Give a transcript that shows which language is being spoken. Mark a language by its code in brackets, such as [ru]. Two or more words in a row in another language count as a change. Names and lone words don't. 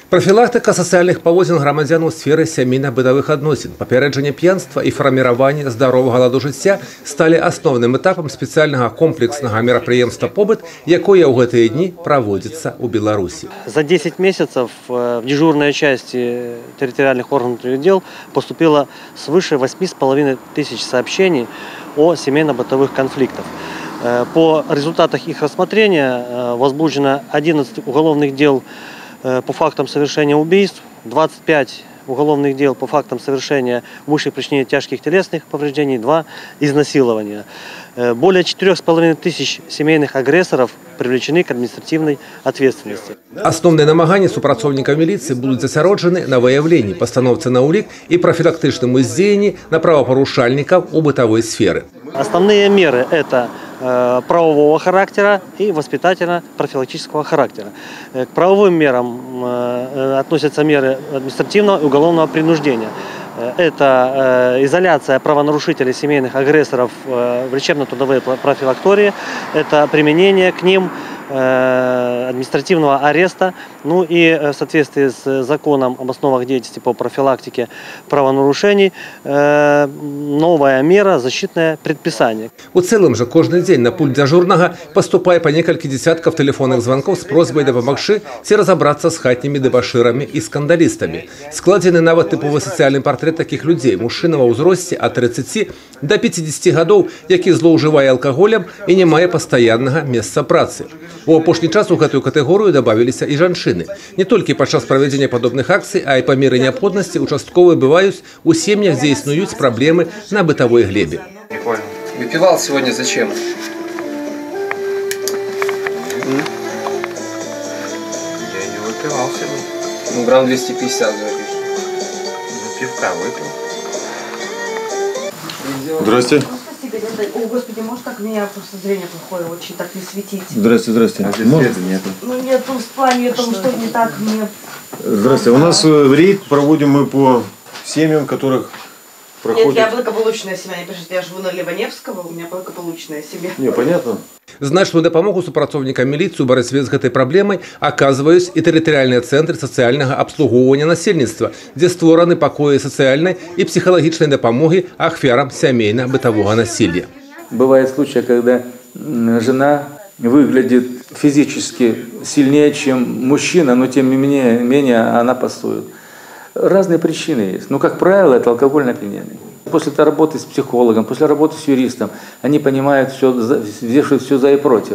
[be] Профілактика сацыяльных паводзін грамадзян у сферы сямейна-бытавых адносін, папярэджанне п'янства і фарміраванне здаровага ладу жыцця сталі асноўным этапам спецыяльнага комплекснага мерапрыемства «Побыт», якое ў гэтыя дні праводзіцца ў Беларусі. [ru] За 10 месяцев в дежурные части территориальных органов дел поступило свыше 8,5 тысяч сообщений о семейно-бытовых конфликтах. По результатах их рассмотрения возбуждено 11 уголовных дел по фактам совершения убийств, 25 уголовных дел по фактам совершения умышленных причинения тяжких телесных повреждений, 2 изнасилования. Более 4,5 тысяч семейных агрессоров привлечены к административной ответственности. [be] Основные намаганні супрацоўнікаў міліцыі будуць засяроджаны на выяўленні, пастаноўцы на ўлік і прафілактычным уздзеянні на правапарушальнікаў у бытавой сферы. [ru] Основные меры – это правового характера и воспитательно-профилактического характера. К правовым мерам относятся меры административного и уголовного принуждения. Это изоляция правонарушителей, семейных агрессоров в лечебно-трудовой профилактории, это применение к ним административного ареста, ну и в соответствии с законом об основах деятельности по профилактике правонарушений новая мера – защитное предписание. [be] У цэлым жа кожны дзень на пульт дзяжурнага паступае па некалькі дзесяткаў тэлефонных званкоў з просьбай дапамагчы ці разабрацца з хатнімі дэбашырамі і скандалістамі. Складзены нават тыповы сацыяльны партрэт такіх людзей, мужчына ва ўзросце ад 30 до 50 гадоў, які злоўжывае алкаголем і не мае пастаяннага месца працы. У апошні час у гэтую катэгорыю дабавіліся і жанчыны. Не толькі падчас правядзення падобных акцый, а і па меры неабходнасці участковыя бываюць у сем'ях, дзе існуюць праблемы на бытавой глебе. [ru] Не понял. Выпивал сегодня зачем? Я не выпивал сегодня. Ну, грамм 250 говоришь. Пивка выпил. Здрасте. О, Господи, может так меня просто зрение плохое, очень так не светить. Здрасте, здрасте. А здесь света нету. Ну нет, в плане том, что не так мне. Здрасте. У нас рейд проводим мы по семьям, которых проходит... Нет, я благополучная семья, не пишите, я живу на Ливаневского, у меня благополучная семья. Не, понятно. [be] Значную дапамогу супрацоўнікам міліцыі ў барацьбе з гэтай праблемай аказваюць і тэрытарыяльныя цэнтры сацыяльнага абслугоўвання насельніцтва, дзе створаны пакоі сацыяльнай і псіхалагічнай дапамогі ахвярам сямейна-бытавога насилия. [ru] Бывают случаи, когда жена выглядит физически сильнее, чем мужчина, но тем не менее она пасует. Разные причины есть. Но, как правило, это алкогольное опьянение. После работы с психологом, после работы с юристом, они понимают все, вешают все за и против.